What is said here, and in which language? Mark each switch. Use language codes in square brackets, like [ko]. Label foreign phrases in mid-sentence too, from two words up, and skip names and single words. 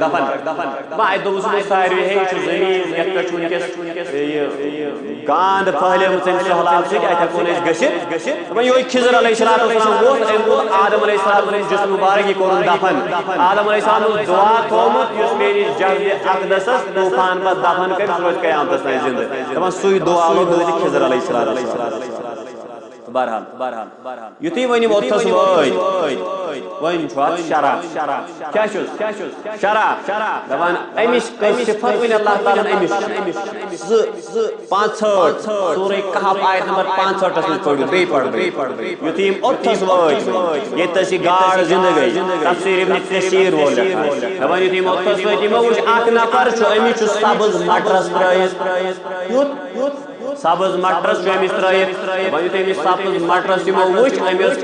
[ks] دفن وۄنۍ اتہِ دوٚپُس بہٕ ساروٕے ہے یہِ چھُ زٔمیٖن یتھ پٮ۪ٹھ چھُ وٕنکیٚس یہِ گانٛد پھہلیمٕژ امہِ سہلاب سۭتۍ اتہِ ہٮ۪کو نہٕ أسۍ گٔژھِتھ وۄنۍ یِہوٚے خضر علیہ السلام ووت أمۍ کوٚر آدم علیہ السلام سُنٛد جسم مُبارک یہِ کوٚرُن دفن آدم علیہ السلام اوس دعا تھوٚومُت یُس میٲنِس جسدِ اقدسس طوٗفان پتہٕ دفن کٔرِ سُہ روزِ قیامتس تام زِنٛدٕ دپان سُے دعا لوٚگ حضرت خضر علیہ السلام بہرحال یُتھُے وۄنۍ یِم اوٚتھس وٲتۍ وۄنۍ چھُ اتھ شرح کیٛاہ چھُس شرح دپان أمِس کٔر صفت وۄنۍ اللہ تعالیٰ ہن أمِس 65 سورہ کہف آیت نمبر 65 منٛز پٔرِو بیٚیہِ پڑھ یُتھُے یِم اوٚتھس وٲتۍ ییٚتھس یہِ گاڈ زِنٛدٕ گٔے تفسیٖر ابن کثیٖر وول لیکھان دپان یُتھُے یِم اوٚتھس وٲتۍ یِمو وٕچھ اکھ نفر چھُ أمِس چھُ سبٕز مٹرس ترٲیِتھ سبٕز مٹرس چھُ أمِس ترٲیِتھ وۄنۍ یُتھُے أمِس سبٕز مٹرس یِمو وٕچھ أمۍ ٲس